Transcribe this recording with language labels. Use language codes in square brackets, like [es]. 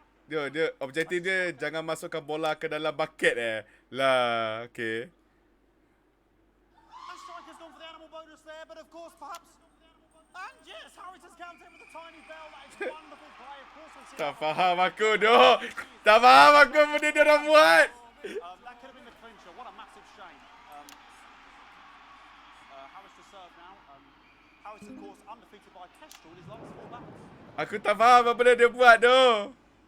[ms] Dia objektif dia jangan masukkan bola ke dalam bucket lah. Okay. [en] And Striker's gone for the animal bonus there, but of course perhaps. And yes, Harris has counted with a tiny bell. That is wonderful play. Of course we'll see. [ms] Tak faham aku doh. Tak faham aku benda dia orang buat. [en] That could have been the clincher. What a massive shame. Harris to serve now. Harris, of course, undefeated by Kestrel in his last 4 battles. [ms] Aku tak faham apa benda dia buat doh.